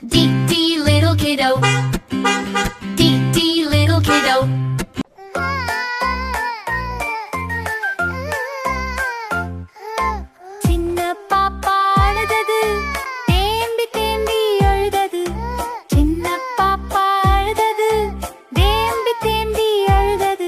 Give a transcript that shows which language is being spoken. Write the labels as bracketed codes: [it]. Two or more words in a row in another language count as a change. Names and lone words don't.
[en] Dee dee little kiddo. Dee dee little kiddo. [ta] சின்ன பாப்பா அழுதது, தேம்பி தேம்பி அழுதது. சின்ன பாப்பா அழுதது, தேம்பி தேம்பி அழுதது.